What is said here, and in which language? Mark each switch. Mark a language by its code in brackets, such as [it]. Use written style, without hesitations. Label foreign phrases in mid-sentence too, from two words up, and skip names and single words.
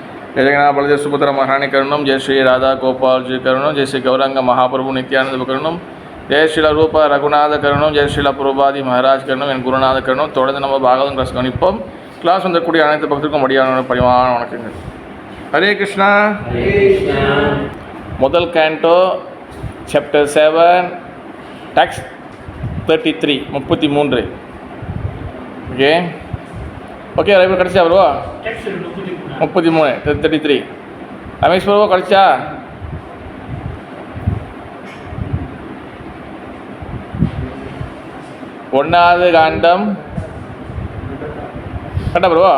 [sa] जय जगन्नाथ बलदेव सुभद्रा महारानी करुणम, जय श्री राधा गोपाल जी करुणम, जय श्री गौरंग महाप्रभु नित्यानंद करुणम, जय श्रीला रूप रघुनाथ करुणम, जय श्रीला प्रभुपादी महाराज करुणम, [ta] என் குருநாத கருணம். தொடர்ந்து நம்ம பாகவதம் கிளாஸ் கவனிப்போம். கிளாஸ் வந்தக்கூடிய அனைத்து பக்தருக்கும் மடியான பரிவான வணக்கங்கள். ஹரே கிருஷ்ணா. முதல் [en] canto chapter 7 text 33 33. okay okay right [ta] கடைசியா வருவா 33 33 ரமேஷ் வருவா கடைசியா ஒன்றாவது காண்டம் கரெக்டா வருவா.